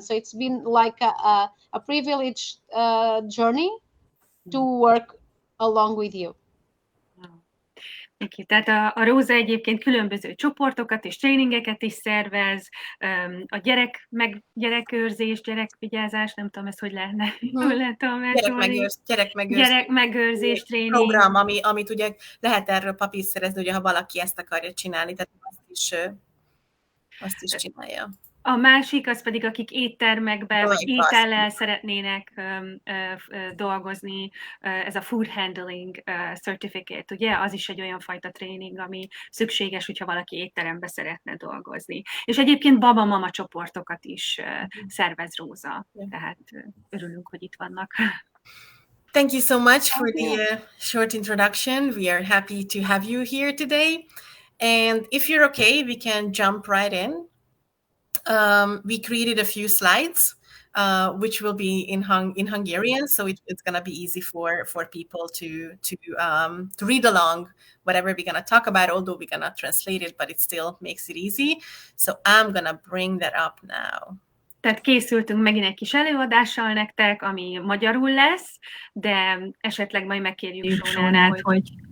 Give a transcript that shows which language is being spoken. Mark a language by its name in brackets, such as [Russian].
[English] So it's been like a privileged journey to work along with you. [Hungarian] Tehát a Róza egyébként különböző csoportokat és tréningeket is szervez, a gyerekőrzés, gyerekvigyázás, nem tudom, ezt hogy lehetne tolmácsolni. Gyerekmegőrzés tréning. Program, amit ugye lehet erről papírt szerezni, ugye, ha valaki ezt akarja csinálni, tehát azt is csinálja. A másik az pedig, akik éttermekben, vagy étellel szeretnének dolgozni, ez a [English] food handling certificate, [Hungarian] ugye? Az is egy olyan fajta tréning, ami szükséges, hogyha valaki étteremben szeretne dolgozni. És egyébként baba-mama csoportokat is szervez Róza, tehát örülünk, hogy itt vannak. [English] Thank you so much for the short introduction. We are happy to have you here today. And if you're okay, we can jump right in. We created a few slides, which will be in Hungarian, so it's going to be easy for people to read along whatever we're going to talk about, although we're going to translate it, but it still makes it easy. So I'm going to bring that up now. [Hungarian] Tehát készültünk megint egy kis előadással nektek, ami magyarul lesz, de esetleg majd megkérjük Sonát, hogy...